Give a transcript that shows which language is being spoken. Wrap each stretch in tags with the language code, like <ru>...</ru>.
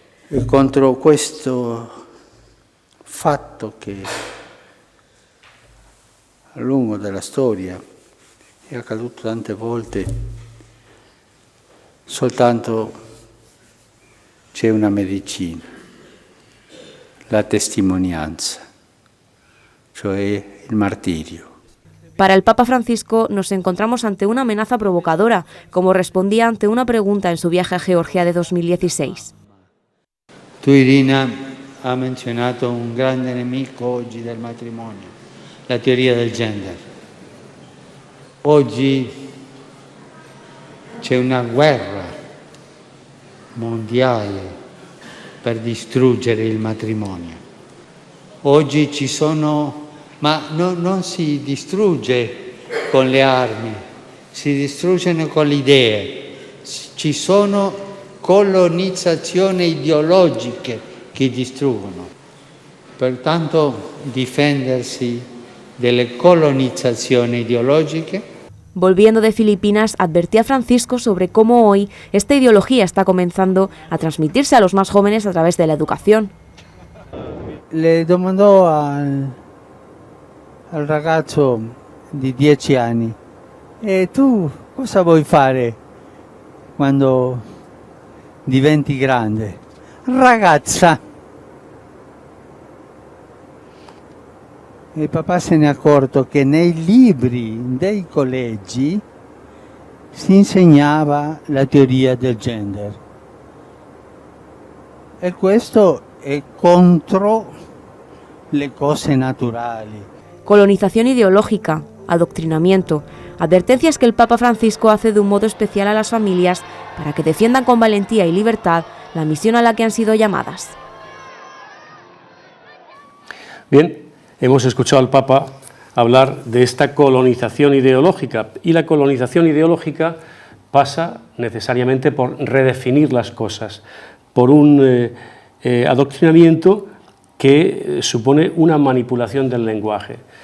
<it>E contro questo fatto che a lungo della storia è accaduto tante volte, soltanto c'è una medicina, la testimonianza, cioè il martirio.</it> <es>Para el Papa Francisco nos encontramos ante una amenaza provocadora, como respondía ante una pregunta en su viaje a Georgia de 2016.</es> <it>Tu, Irina, ha menzionato un grande nemico oggi del matrimonio, la teoria del gender. Oggi c'è una guerra mondiale per distruggere il matrimonio. Oggi ci sono, ma non si distrugge con le armi, si distruggono con le idee. Ci sono colonizzazioni ideologiche che distruggono. Pertanto difendersi delle colonizzazioni ideologiche.</it> <es>Volviendo de Filipinas, advertía Francisco sobre cómo hoy esta ideología está comenzando a transmitirse a los más jóvenes a través de la educación.</es> <it>Le domandò al ragazzo di 10 anni: e tu cosa vuoi fare quando diventi grande? Ragazza. E il papà se n'è accorto che nei libri dei collegi si insegnava la teoria del gender. E questo è contro le cose naturali.</it> <es>Colonización ideológica, adoctrinamiento, advertencias que el Papa Francisco hace de un modo especial a las familias para que defiendan con valentía y libertad la misión a la que han sido llamadas. Bien, hemos escuchado al Papa hablar de esta colonización ideológica, y la colonización ideológica pasa necesariamente por redefinir las cosas, por un adoctrinamiento que supone una manipulación del lenguaje.</es>